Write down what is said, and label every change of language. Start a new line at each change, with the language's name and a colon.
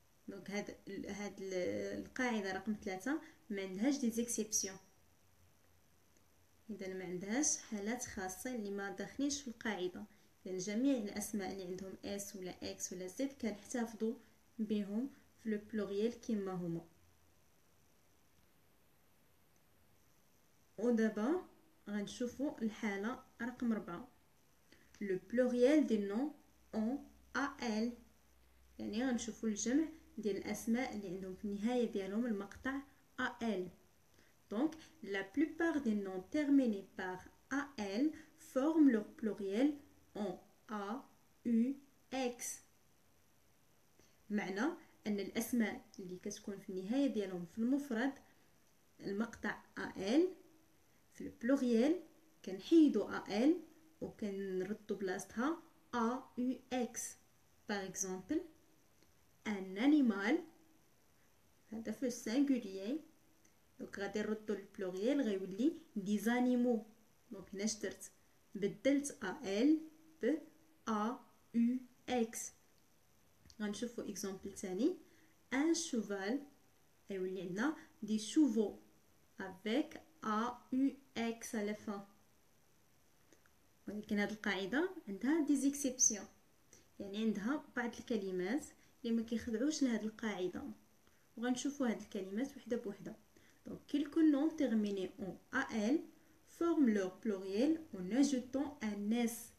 Arabic: donc هاد القاعده رقم 3 ما عندهاش دي زيكسيبسيون، اذا ما عندهاش حالات خاصه اللي ما داخلينش في القاعده، لان جميع الاسماء اللي عندهم اس ولا اكس ولا زد كنحتفظوا بهم في le pluriel كما هما. ودابا غنشوفوا الحاله رقم 4
French: le pluriel des noms en AL.
Arabic: يعني غنشوفوا الجمع ديال الاسماء اللي عندهم في النهايه ديالهم المقطع AL.
French: Donc la plupart des noms terminés par AL forment leur pluriel en A U X.
Arabic: معنى ان الاسماء اللي كتكون في النهايه ديالهم في المفرد المقطع AL في البلوريال كنحيدوا AL وكنردو بلاصتها AUX.
French: Par exemple, un animal
Arabic: هذا في السينغولير دونك غادي نردو للبلوريال غيولي دي زانيمو. دونك هنا درت بدلت AL ب AUX غنشوفوا اكزامبل ثاني. ان شوفال يولي عندنا دي شوفو
French: avec a u x à la fin.
Arabic: ولكن هذه القاعده عندها دي زيكسيبسيون، يعني عندها بعض الكلمات اللي ما كيخضعوش لهذه القاعده، وغنشوفوا هذه الكلمات وحده بوحده.
French: Donc, quelques noms terminés en AL forment leur pluriel en ajoutant un S.